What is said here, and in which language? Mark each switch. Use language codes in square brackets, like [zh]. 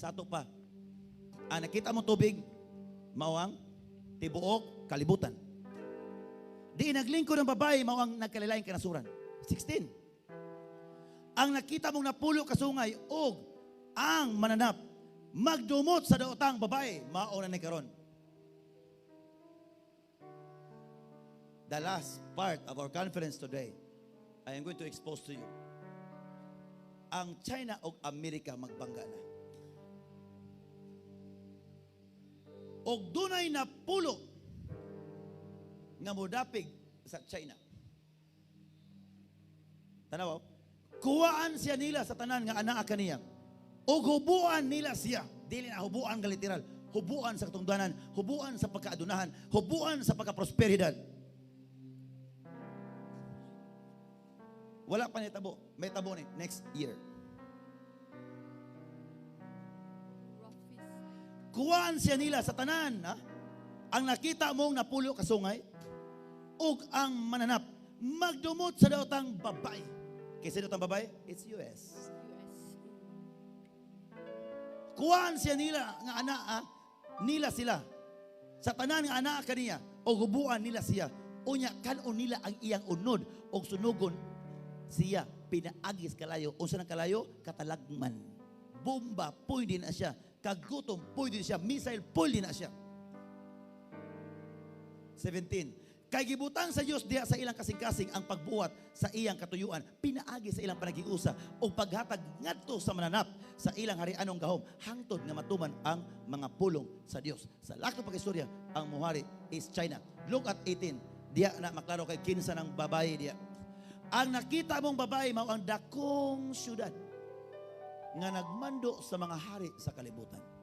[ceb] Sa ato pa, ang nakita mong tubig, mao ang tibuok kalibutan. Di naglingkod ang babae, mao ang nagkalailaing kanasuran. 16. Ang nakita mong napulo kasungay og ang mananap, magdumot sa daotang babae, mao na ni karon. [en] The last part of our conference today, I am going to expose to you. [ceb] Ang China o Amerika magbangga na. Og dunay na pulo nga modapig sa China. Tanaw, kuwaan siya nila sa tanan nga anaa kaniya. Og hubuan nila siya. Dili na hubuan nga literal. Hubuan sa katungdanan, hubuan sa pagkaadunahan, hubuan sa pagkaprosperidad. Wala pa ni tabo. May tabo ni next year. Kuwaan siya nila sa tanan, ha? Ang nakita mong napulo kasungay, ug ang mananap, magdumot sa daotang babae. Kaysa daotang babae, [en] it's US. [ceb] Kuwaan siya nila nga ana, ha? Nila sila. Sa tanan nga ana kaniya, o hubuan nila siya. Unya, kanon nila ang iyang unod, o sunugon siya pinaagis kalayo. Unsa nang kalayo? Katalagman. Bomba, pwede na siya. Kagutom, pwede siya. Missile, pwede na siya. 17. Kay gibutang sa Dios diha sa ilang kasing-kasing ang pagbuhat sa iyang katuyuan, pinaagi sa ilang panagiusa o paghatag ngadto sa mananap sa ilang harianong gahom hangtod nga matuman ang mga pulong sa Dios. [tl] Sa lahat ng pag-istorya, [en] ang muhari is China. Look at 18. [ceb] Diya na maklaro kay kinsa ng babae diya. Ang nakita mong babae mao ang dakong syudad nga nagmando sa mga hari sa kalibutan.